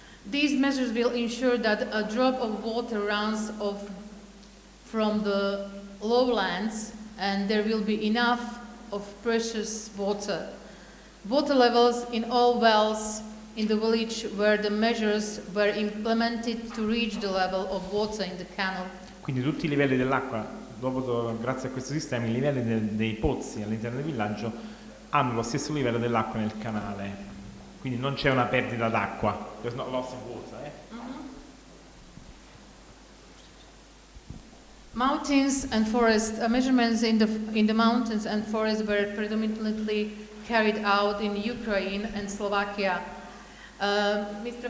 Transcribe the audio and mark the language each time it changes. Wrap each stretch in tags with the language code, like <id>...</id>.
<en>These measures will ensure that a drop of water runs off from the lowlands and there will be enough of precious water. Water levels in all wells in the village where the measures were implemented to reach the level of water in the canal.</en> <it>Quindi tutti i livelli dell'acqua, grazie a questo sistema, i livelli dei pozzi all'interno del villaggio hanno lo stesso livello dell'acqua nel canale. Quindi non c'è una perdita d'acqua.</it> <en>There's not loss of water. Mountains and forests, measurements in the mountains and forests were predominantly carried out in Ukraine and Slovakia. Mr.</en>